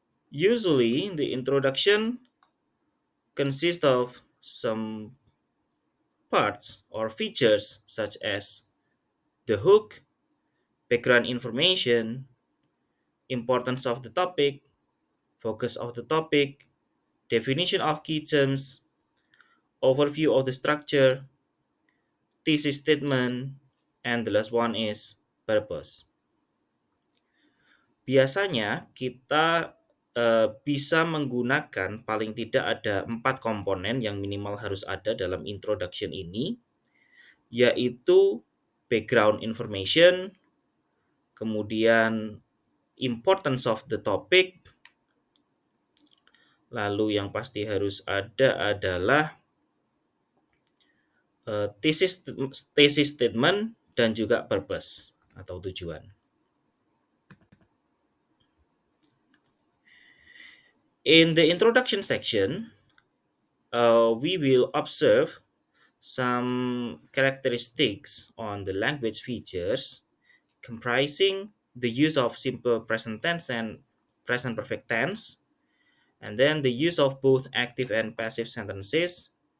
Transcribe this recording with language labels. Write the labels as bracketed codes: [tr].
[en] Usually, the introduction consists of some parts or features such as the hook, background information, importance of the topic, focus of the topic, definition of key terms, overview of the structure, thesis statement, and the last one is purpose. [id] Biasanya kita bisa menggunakan paling tidak ada 4 komponen yang minimal harus ada dalam introduction ini, yaitu background information, kemudian importance of the topic, lalu yang pasti harus ada adalah thesis statement dan juga purpose atau tujuan. [en] In the introduction section, we will observe some characteristics on the language features comprising the use of simple present tense and present perfect tense, and then the use of both active and passive sentences,